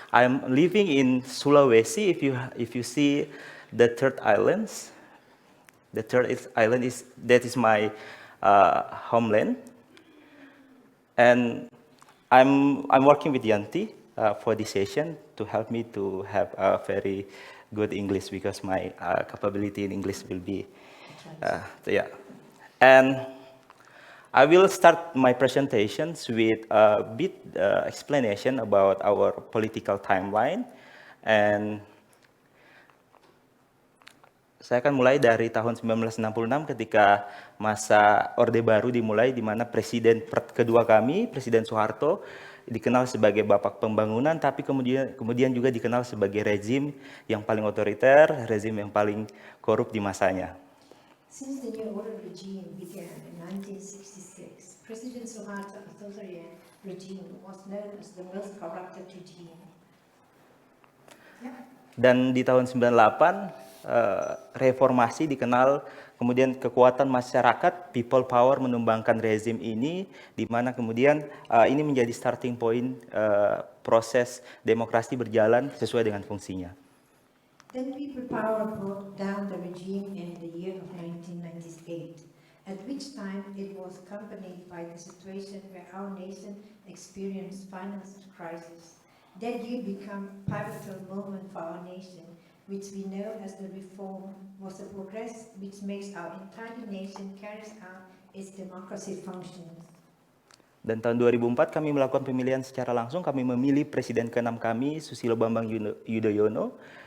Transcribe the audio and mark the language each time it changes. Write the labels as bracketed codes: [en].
[en] I am living in Sulawesi. If you see the third islands, the third island is my homeland, and I'm working with Yanti for this session to help me to have a very good English, because my capability in English will be, yeah. And I will start my presentations with a bit explanation about our political timeline. [id] And saya akan mulai dari tahun 1966 ketika masa Orde Baru dimulai, di mana presiden kedua kami, Presiden Soeharto, dikenal sebagai bapak pembangunan, tapi kemudian juga dikenal sebagai rezim yang paling otoriter, rezim yang paling korup di masanya. [en] Since the new order regime began in 1966, President Suharto's authoritarian regime was known as the most corrupted regime. Yeah. [id] Dan di tahun 98, reformasi dikenal, kemudian kekuatan masyarakat, people power menumbangkan rezim ini, di mana kemudian ini menjadi starting point proses demokrasi berjalan sesuai dengan fungsinya. [en] Then people power brought down the regime in the year of 1998, at which time it was accompanied by the situation where our nation experienced financial crisis. That year became a pivotal moment for our nation, which we know as the reform was a progress which makes our entire nation carries out its democracy functions. [id] Dan tahun 2004 kami melakukan pemilihan secara langsung. Kami memilih presiden ke-6 kami, Susilo Bambang Yudhoyono.